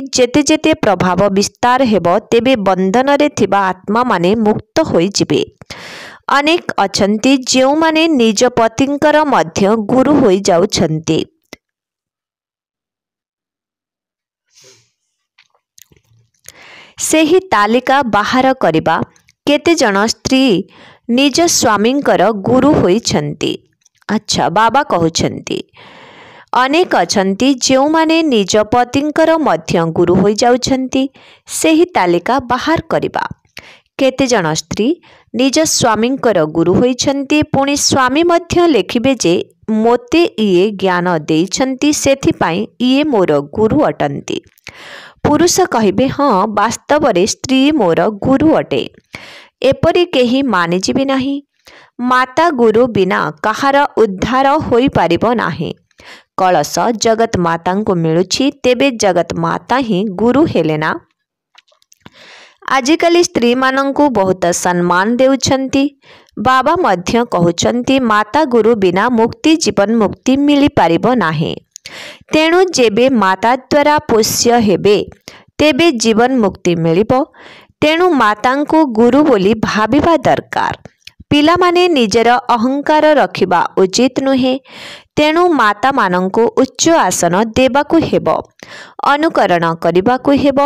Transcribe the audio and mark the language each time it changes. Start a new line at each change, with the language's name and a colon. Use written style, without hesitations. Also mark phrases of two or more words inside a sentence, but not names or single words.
Odia: ଯେତେ ଯେତେ ପ୍ରଭାବ ବିସ୍ତାର ହେବ ତେବେ ବନ୍ଧନରେ ଥିବା ଆତ୍ମା ମାନେ ମୁକ୍ତ ହୋଇ ଯିବେ। ଅନେକ ଅଛନ୍ତି ଯେଉଁ ମାନେ ନିଜ ପତିଙ୍କର ମଧ୍ୟ ଗୁରୁ ହୋଇ ଯାଉଛନ୍ତି। ସେହି ତାଲିକା ବାହାର କରିବା କେତେ ଜଣ ସ୍ତ୍ରୀ ନିଜ ସ୍ୱାମୀଙ୍କର ଗୁରୁ ହୋଇଛନ୍ତି। ଅଚ୍ଛା, ବାବା କହୁଛନ୍ତି ଅନେକ ଅଛନ୍ତି ଯେଉଁ ମାନେ ନିଜ ପତିଙ୍କର ମଧ୍ୟ ଗୁରୁ ହୋଇ ଯାଉଛନ୍ତି। ସେହି ତାଲିକା ବାହାର କରିବା କେତେ ଜଣ ସ୍ତ୍ରୀ ନିଜ ସ୍ୱାମୀଙ୍କର ଗୁରୁ ହୋଇଛନ୍ତି। ପୁଣି ସ୍ୱାମୀ ମଧ୍ୟ ଲେଖିବେ ଯେ ମୋତେ ଇଏ ଜ୍ଞାନ ଦେଇଛନ୍ତି, ସେଥି ପାଇଁ ଇଏ ମୋର ଗୁରୁ ଅଟନ୍ତି। ପୁରୁଷ କହିବେ ହଁ, ବାସ୍ତବରେ ସ୍ତ୍ରୀ ମୋର ଗୁରୁ ଅଟେ। ଏପରି କେହି ମାନିଯିବେ ନାହିଁ। ମାତା ଗୁରୁ ବିନା କାହାର ଉଦ୍ଧାର ହୋଇ ପାରିବ ନାହିଁ। କଳଶ ଜଗତ ମାତାଙ୍କୁ ମିଳୁଛି, ତେବେ ଜଗତ ମାତା ହିଁ ଗୁରୁ ହେଲେନା। ଆଜିକାଲି ସ୍ତ୍ରୀ ମାନଙ୍କୁ ବହୁତ ସମ୍ମାନ ଦେଉଛନ୍ତି। ବାବା ମଧ୍ୟ କହୁଛନ୍ତି ମାତା ଗୁରୁ ବିନା ମୁକ୍ତି ଜୀବନ ମୁକ୍ତି ମିଳି ପାରିବ ନାହିଁ। ତେଣୁ ଯେବେ ମାତା ଦ୍ୱାରା ପୋଷ୍ୟ ହେବେ ତେବେ ଜୀବନ ମୁକ୍ତି ମିଳିବ। ତେଣୁ ମାତାଙ୍କୁ ଗୁରୁ ବୋଲି ଭାବିବା ଦରକାର। ପିଲା ମାନେ ନିଜର ଅହଂକାର ରଖିବା ଉଚିତ ନୁହେଁ। ତେଣୁ ମାତା ମାନଙ୍କୁ ଉଚ୍ଚ ଆସନ ଦେବାକୁ ହେବ, ଅନୁକରଣ କରିବାକୁ ହେବ।